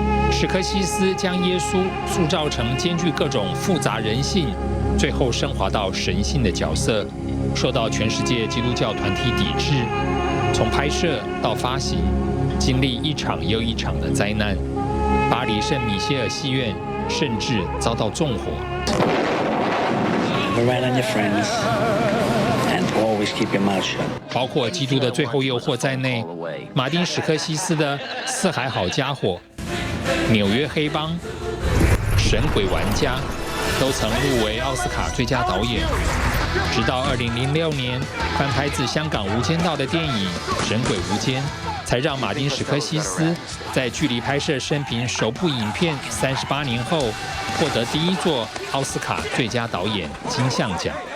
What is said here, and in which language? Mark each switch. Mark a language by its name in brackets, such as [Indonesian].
[Chinese] 史柯西斯将耶稣塑造成兼具各种复杂人性，最后升华到神性的角色，受到全世界基督教团体抵制。从拍摄到发行，经历一场又一场的灾难。巴黎圣米歇尔戏院甚至遭到纵火。 [English] Rely on your friends and always keep your mouth shut. [Chinese] 包括《基督的最后诱惑》在内，马丁·史柯西斯的《四海好家伙》、《纽约黑帮》、《神鬼玩家》都曾入围奥斯卡最佳导演。直到2006年翻拍自香港《无间道》的电影《神鬼无间》，才让马丁·史柯西斯在距离拍摄生平首部影片38年后，获得第一座奥斯卡最佳导演金像奖。